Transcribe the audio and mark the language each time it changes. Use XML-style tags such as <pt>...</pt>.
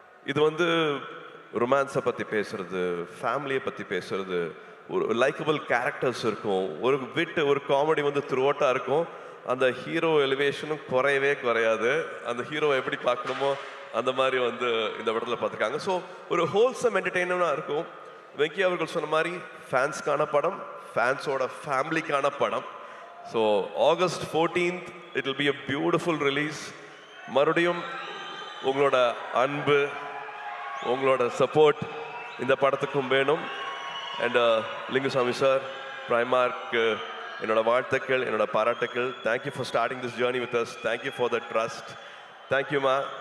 <ta>இது வந்து ரொமான்ஸை பற்றி பேசுறது, ஃபேமிலியை பற்றி பேசுறது, ஒரு லைக்கபிள் கேரக்டர்ஸ் இருக்கும், ஒரு காமெடி வந்து த்ரூஅவுட்டாக இருக்கும். அந்த ஹீரோ எலிவேஷனும் குறையாது. அந்த ஹீரோவை எப்படி பார்க்கணுமோ அந்த மாதிரி வந்து இந்த படத்தில் பார்த்துருக்காங்க. ஸோ ஒரு ஹோல்சம் என்டர்டெயினராக இருக்கும். வெங்கி அவர்கள் சொன்ன மாதிரி ஃபேன்ஸ்க்கான படம், ஃபேன்ஸோட ஃபேமிலிக்கான படம்.</ta> <en>So August 14th it will be a beautiful release.</en> <ta>மறுபடியும் உங்களோட அன்பு, உங்களோட சப்போர்ட் இந்த படத்துக்கும் வேணும். அண்ட் லிங்குசாமி சார், பிரைமார்க் என்னோட வாழ்த்துக்கள், என்னோட பாராட்டுக்கள்.</ta> <en>Thank you for starting this journey with us. Thank you for the trust. தேங்க்யூமா.</en>